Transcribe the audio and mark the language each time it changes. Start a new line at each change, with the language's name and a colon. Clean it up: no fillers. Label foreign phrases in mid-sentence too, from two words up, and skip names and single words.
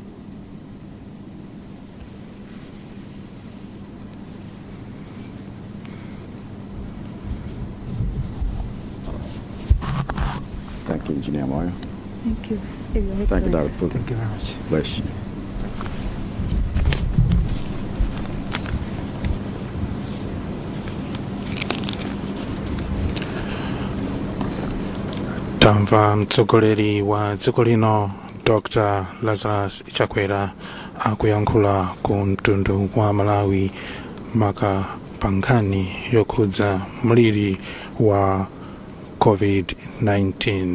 English: Thank you, Engineer Moyo. Thank you. Thank you, Dr. Fuller. Thank you very much. Bless you.
Nyanja: Tamva mtsogoleri wa dziko lino Dr. Lazarus Chakwera akuyankhula ku mtundu wa Malawi maka pa nkhani yokhudza mliri wa COVID-19.